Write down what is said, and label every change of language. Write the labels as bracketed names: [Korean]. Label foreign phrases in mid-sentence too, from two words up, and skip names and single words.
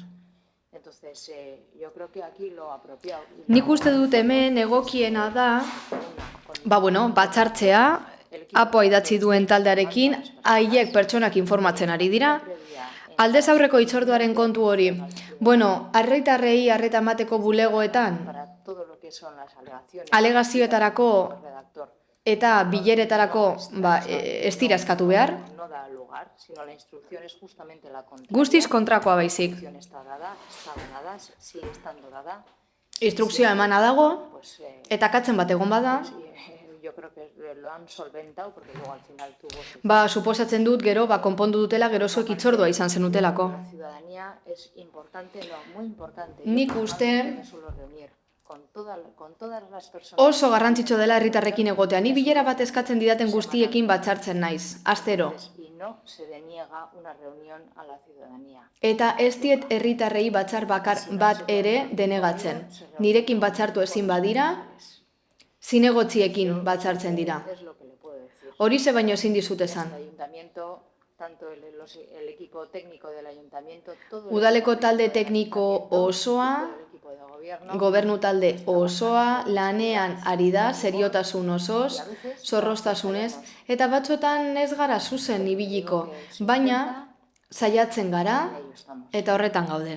[Basque] Nik uste dut hemen egokiena da, batzartzea, APOa idatzi duen taldearekin, haiek pertsonak informatzen ari dira. Aldez aurreko hitzorduaren kontu hori. Herritarrei arreta emateko bulegoetan, [Spanish] todo lo que son las alegaciones. [Basque] Alegazioetarako eta bileretarako ez dira eskatu behar. [Spanish] No da lugar, sino la instrucción es justamente la contraria. [Basque] Guztiz kontrakoa baizik. [Spanish] Está dada, sigue estando dada. [Basque] Instrukzioa emana dago, eta katzen bat egon bada, [Spanish] Yo creo que lo han solventado porque luego al final tuvo... [Basque] suposatzen dut gero, konpondu dutela gero zuek itzordua izan zenutelako. [Spanish] La ciudadanía es importante, no, muy importante. [Basque] Nik uste [Spanish] Me suelo reunir con todas las personas. [Basque] Oso garrantzitsu dela herritarrekin egotea. Ni bilera bat eskatzen didaten guztiekin batzartzen naiz, astero. [Spanish] Y no se deniega una reunión a la ciudadanía. [Basque] Eta ez diet herritarrei batzar bakar bat ere denegatzen. Nirekin batzartu ezin badira, zinegotziekin batzartzen dira. Horixe baino ezin dizut esan. Udaleko talde tekniko osoa, gobernu talde osoa, lanean ari da, seriotasun osoz, zorroztasunez, eta batzuetan ez gara zuzen ibiliko, baina saiatzen gara eta horretan gaude.